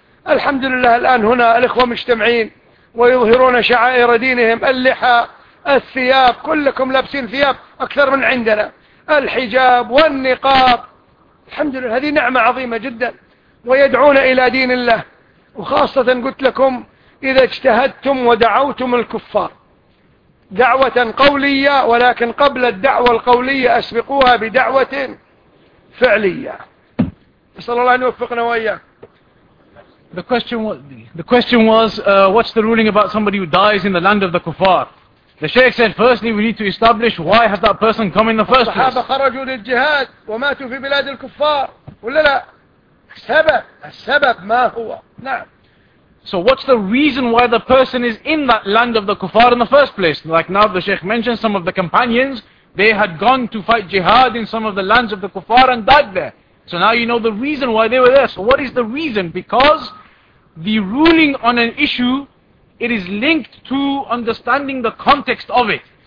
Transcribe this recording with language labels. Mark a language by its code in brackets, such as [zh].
[ar] الحمد لله الآن هنا الإخوة مجتمعين ويظهرون شعائر دينهم، اللحى، الثياب، كلكم لابسين ثياب أكثر من عندنا، الحجاب والنقاب، الحمد لله هذه نعمة عظيمة جدا، ويدعون إلى دين الله. وخاصة قلت لكم إذا اجتهدتم ودعوتم الكفار دعوة قولية، ولكن قبل الدعوة القولية أسبقوها بدعوة فعلية. نسأل الله أن يوفقنا وإياه. [en] The question was what's the ruling about somebody who dies in the land of the kuffar? The Sheikh said, firstly, we need to establish why has that person come in the first place. [ar] الصحابة خرجوا للجهاد وماتوا في بلاد الكفار ولا لا؟ السبب ما هو؟ نعم. [en] So what's the reason why the person is in that land of the kuffar in the first place? Like now the Sheikh mentioned some of the companions, they had gone to fight jihad in some of the lands of the kuffar and died there. So now you know the reason why they were there. So what is the reason? Because the ruling on an issue, it is linked to understanding the context of it.